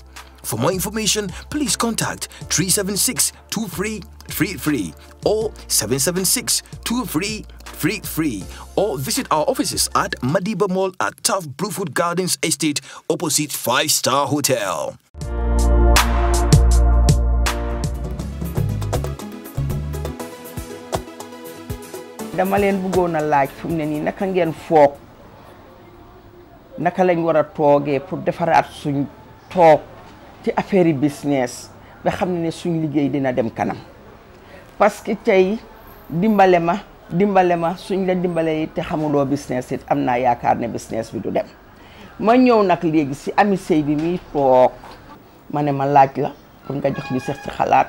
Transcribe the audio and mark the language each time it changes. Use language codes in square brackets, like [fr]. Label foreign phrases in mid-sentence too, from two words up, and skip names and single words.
[en] For more information, please contact 376-2333 or 776-2333 or visit our offices at Madiba Mall at Tough Bluefoot Gardens Estate opposite 5-Star Hotel. [wo] dama leen bëggoon a laaj fu mu ne nii naka ngeen foog naka lañ war a toogee pour defaraat suñ toog ci affaire business ba xam ne suñ liggéey dina dem kanam [fr] parce que [wo] tey dimbale ma suñ la dimbale yi te xamuloo business it am naa yaakaar ne business bi du dem ma ñëw nag léegi si Ami Sey bi muy toog ma ne ma laaj la pour nga jox ñu seet si xalaat.